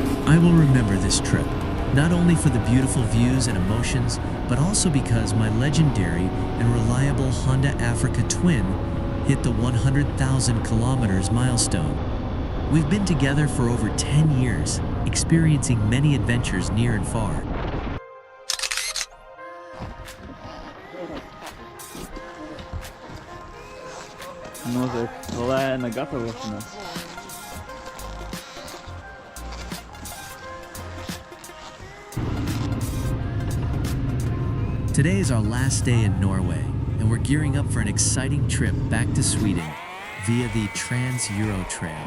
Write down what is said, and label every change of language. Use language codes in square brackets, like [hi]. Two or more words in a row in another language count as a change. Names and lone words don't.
[en] I will remember this trip, not only for the beautiful views and emotions, but also because my legendary and reliable Honda Africa twin hit the 100,000 kilometers milestone. We've been together for over 10 years, experiencing many adventures near and far. [lv] Notiek lēna gatavošanās. [en] Today is our last day in Norway, and we're gearing up for an exciting trip back to Sweden via the Trans-Euro Trail.